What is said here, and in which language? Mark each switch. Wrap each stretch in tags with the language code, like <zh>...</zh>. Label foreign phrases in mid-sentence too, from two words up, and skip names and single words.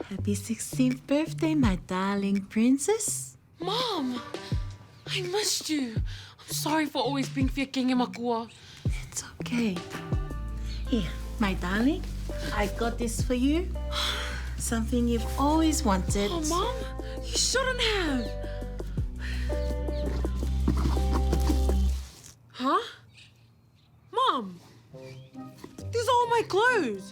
<en>Happy 16th birthday, my darling princess. Mom, I missed you. I'm sorry for always being</en> <sm>fiaking e makua.</sm> <en>It's okay. Here, my darling, I got this for you. Something you've always wanted. Oh, Mom, you shouldn't have. Huh? Mom, these are all my clothes.</en>